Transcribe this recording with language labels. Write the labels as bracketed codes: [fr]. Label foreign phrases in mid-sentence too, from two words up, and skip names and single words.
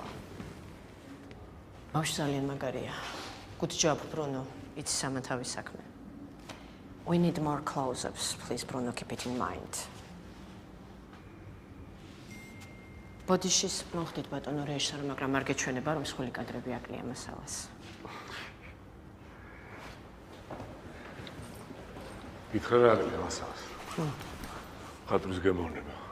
[ka] ბავშვი ძალიან მაგარია. [en] Good job, Bruno. [ka] It's სამთავის საქმე. [en] We need more close-ups. Please, Bruno, keep it in mind. [ka] ბოდიშის მოხდით ბატონო რეჟისორი, მაგრამ არ გეჩვენება, რომ სხვილი კადრები აკლია მასალას. გითხრა რა აკლია მასალას? ხატვის გემოვნება.